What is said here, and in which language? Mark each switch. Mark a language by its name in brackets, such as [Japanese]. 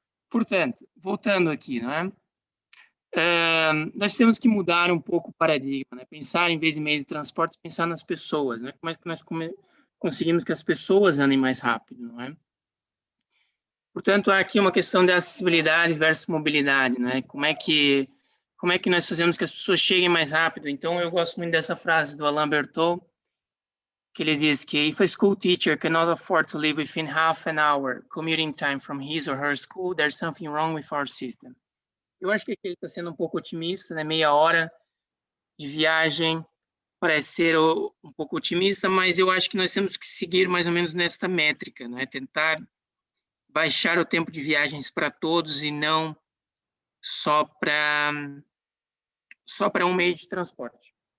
[Portuguese] Portanto, voltando aqui, não é? Nós temos que mudar um pouco o paradigma, né? Pensar, em vez de meios de transporte, pensar nas pessoas, né? Como é que nós conseguimos que as pessoas andem mais rápido, não é? Portanto, há aqui uma questão de acessibilidade versus mobilidade, né? Como é que nós fazemos que as pessoas cheguem mais rápido? Então, eu gosto muito dessa frase do Alain Berthold, que ele diz que [English] if a school teacher cannot afford to live within half an hour commuting time from his or her school, there's something wrong with our system. [Portuguese] Eu acho que ele está sendo um pouco otimista, né? Meia hora de viagem parece ser um pouco otimista, mas eu acho que nós temos que seguir mais ou menos nesta métrica, né? Tentar baixar o tempo de viagens para todos e não só para um meio de transporte.